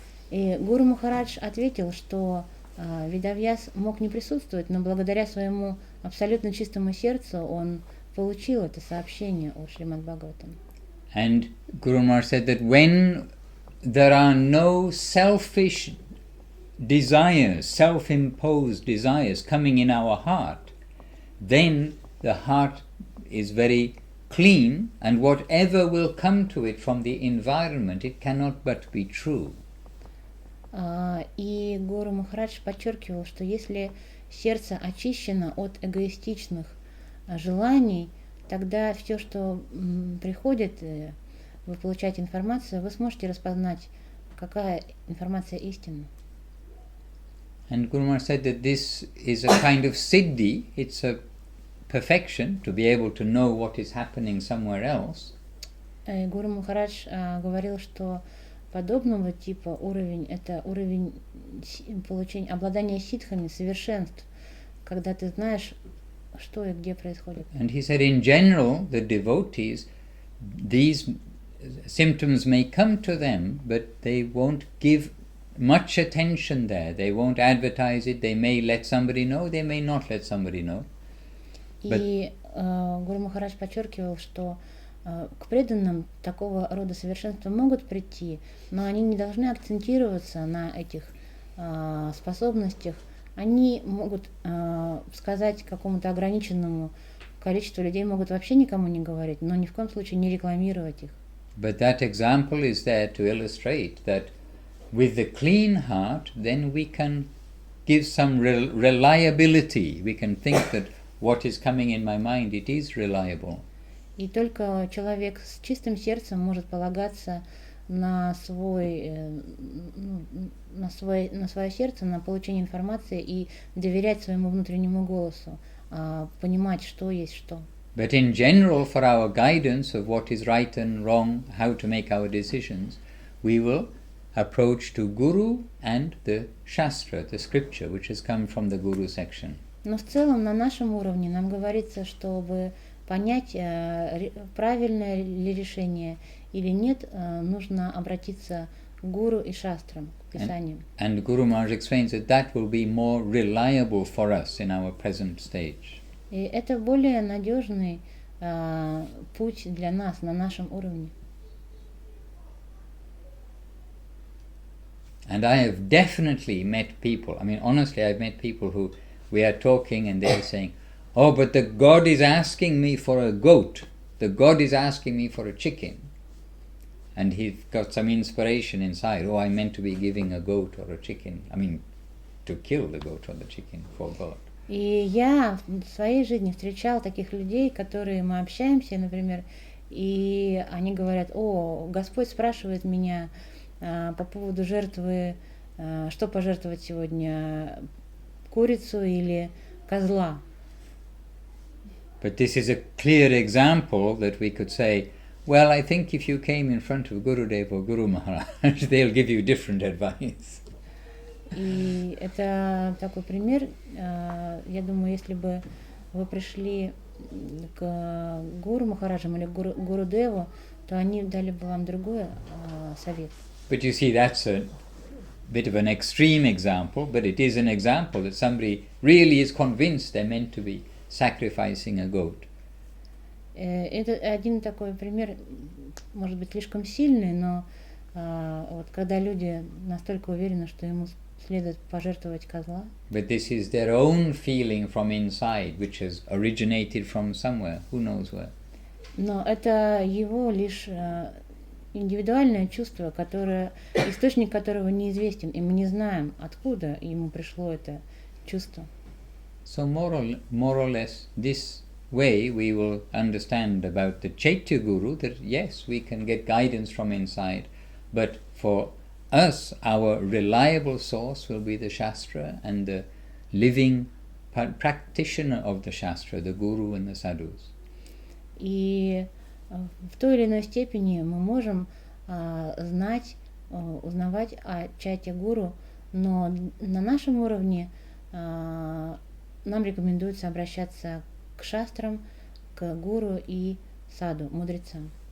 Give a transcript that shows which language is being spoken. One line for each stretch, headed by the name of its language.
Russian: И Гуру Махарадж ответил, что Ведавьяс мог не присутствовать, но благодаря своему абсолютно чистому сердцу он получил это сообщение о Шримад Бхагаватам.
English: And Guru Maharaj said that when there are no selfish desires, self-imposed desires coming in our heart, then the heart is very clean, and whatever will come to it from the environment, it cannot but be true.
Russian: И Гуру Махарадж подчеркивал, что если сердце очищено от эгоистичных желаний, тогда все, что приходит, вы получаете информацию, вы сможете распознать, какая информация истинна.
English: And Guru Maharaj said that this is a kind of siddhi, it's a perfection to be able to know what is happening somewhere else.
Russian: Гуру Махарадж говорил, что подобного типа уровень – это уровень получения, обладания ситхами, совершенств, когда ты знаешь, что и где происходит.
English: And he said, in general, the devotees, these symptoms may come to them, but they won't give much attention there. They won't advertise it. They may let somebody know. They may not let somebody know.
Russian: И Гуру Махарадж подчеркивал, что к преданным такого рода совершенства могут прийти, но они не должны акцентироваться на этих способностях. Они могут сказать какому-то ограниченному количеству людей, могут вообще никому не говорить, но ни в коем случае не рекламировать их.
English: But that example is there to illustrate that with the clean heart, then we can give some reliability. We can think that what is coming in my mind, it is reliable.
Russian: И только человек с чистым сердцем может полагаться на свое сердце, на получение информации и доверять своему внутреннему голосу, понимать, что есть что.
English: But in general, for our guidance of what is right and wrong, how to make our decisions, we will approach to Guru and the Shastra, the scripture, which has come from the Guru section.
Russian: Но в целом на нашем уровне нам говорится, чтобы понять, правильное ли решение или нет, нужно обратиться к Гуру и Шастрам, к Писаниям.
English: And Guru Maharaj explains that that will be more reliable for us in our present stage.
Russian: И это более надежный путь для нас на нашем уровне.
English: And I have definitely met people, I mean honestly I've met people who we are talking and they're saying, oh, but the God is asking me for a goat, the God is asking me for a chicken. And he's got some inspiration inside, oh, I meant to be giving a goat or a chicken, I mean to kill the goat or the chicken for God.
Russian: И я в своей жизни встречал таких людей, которые мы общаемся, например, и они говорят, о, Господь спрашивает меня по поводу жертвы, что пожертвовать сегодня, курицу или козла.
English: But this is a clear example that we could say, well, I think if you came in front of Gurudev or Guru Maharaj, they'll give you different advice.
Russian: И это такой пример, я думаю, если бы вы пришли к Гуру Махараджам или Гурудеву, то они дали бы вам другой совет.
English: But you see, that's a bit of an extreme example, but it is an example that somebody really is convinced they're meant to be sacrificing a goat.
Russian: Это один такой пример, может быть, слишком сильный, но вот когда люди настолько уверены, что ему следует пожертвовать козла.
English: But this is their own feeling from inside, which has originated from somewhere, who knows where.
Russian: Но это его лишь индивидуальное чувство, источник которого неизвестен, и мы не знаем, откуда ему пришло это чувство.
English: So more or less, this way we will understand about the Chaitya Guru, that yes, we can get guidance from inside, but for us, our reliable source will be the Shastra and the living practitioner of the Shastra, the Guru and the Sadhus.
Russian: И в той или иной степени мы можем знать, узнавать о Чайте Гуру, но на нашем уровне нам рекомендуется обращаться к шастрам, к гуру и саду, мудрецам.